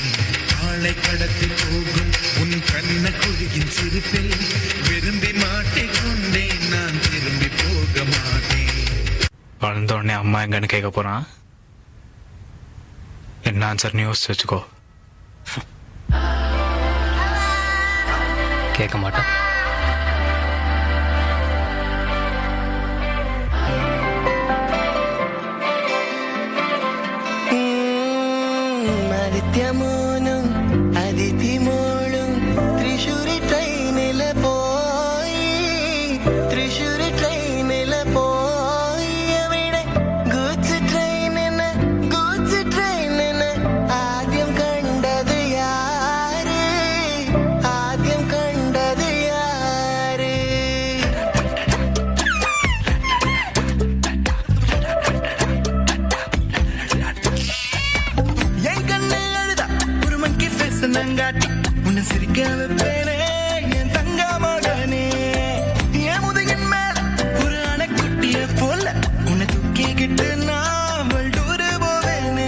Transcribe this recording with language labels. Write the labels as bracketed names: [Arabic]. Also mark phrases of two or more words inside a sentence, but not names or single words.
[Tamil] ஆளை கடத்தி போகும் உன் கண்ண குழியின் சிரிப்பில் விரும்பி மாட்டிக்கொண்டேன். நான் திரும்பி போக மாட்டேன். வளர்ந்த உடனே அம்மா எங்கன்னு கேட்க போறான். என்ன ஆன்சர்னு யோசிச்சு வச்சுக்கோ. கேட்க மாட்டேன். [Malayalam] ആദിത്യമോനും അതിഥിമോളും തൃശ്ശൂർ ട്രെയിനിൽ പോയി, തൃശ്ശൂർ ട്രെയിനിൽ പോയി. അവിടെ ഗൂഡ്സ് ട്രെയിനിന് ആദ്യം കണ്ടത് യാര്, ആദ്യം കണ്ടത് യാര്. [Tamil] என் கண்ணு அழுதா ஒரு [English] monkey face [Tamil] நங்காட்டி உன்னை சிரிக்க வைப்பேனே என் தங்க மகனே. என் முதுகின் மேல ஒரு அணைக்குட்டிய போல உன்னை தூக்கிக்கிட்டு நான் வல்டூர் போவேனே.